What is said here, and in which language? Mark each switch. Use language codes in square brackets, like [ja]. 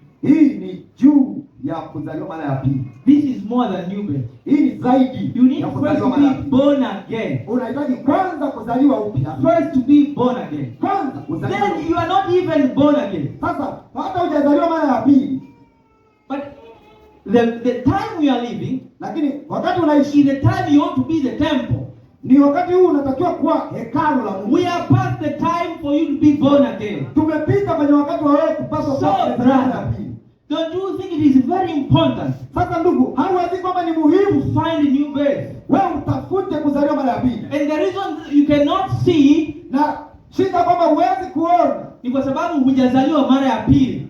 [sw] ni juu ya kuzaliwa mara ya pili. [en] This is more than new birth. [sw] Hii ni zaidi [en] You need [sw] ya [en] first [sw] kuzaliwa [en] to [sw] mara ya [en] be [sw] pili. [en] born again. [sw] Unahitaji kwanza kuzaliwa upya, [en] First to be born again. [sw] kwanza kuzaliwa. [en] Then you are not even born again. [sw] Sasa hata hujazaliwa mara ya pili, [en] But the time we are living [sw] lakini wakati unaishi [en] is the time you ought to be the temple. [sw] ni wakati huu unatakiwa kuwa hekalu la Mungu. [en] We are past the time for you to be born again. [sw] Tumepita kwenye wakati wa wewe kupaswa [en] So, [sw] kuwa kuzaliwa mara ya [en] brother, [sw] pili. [en] don't you think it is very important [sw] Sasa ndugu, hauwezi kwamba ni muhimu [en] to find a new birth? [sw] wewe utafute kuzaliwa mara ya pili, [en] And the reason you cannot see [sw] na shida kwamba huwezi kuona. ni kwa sababu hujazaliwa mara ya pili.